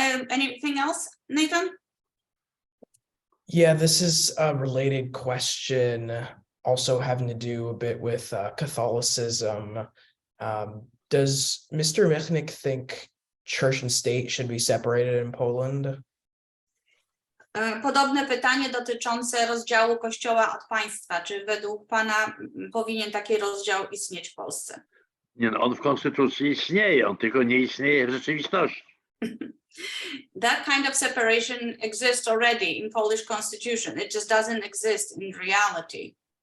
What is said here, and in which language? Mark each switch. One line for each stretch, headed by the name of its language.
English: Anything else, Nathan? Yeah, this is a related question, also having to do a bit with Catholicism. Does Mr. Michnik think church and state should be separated in Poland?
Polish: Podobne pytanie dotyczące rozdziału Kościoła od państwa. Czy według pana powinien taki rozdział istnieć w Polsce? Nie, no, on w konstytucji istnieje, on tylko nie istnieje w rzeczywistości.
English: That kind of separation exists already in Polish constitution. It just doesn't exist in reality.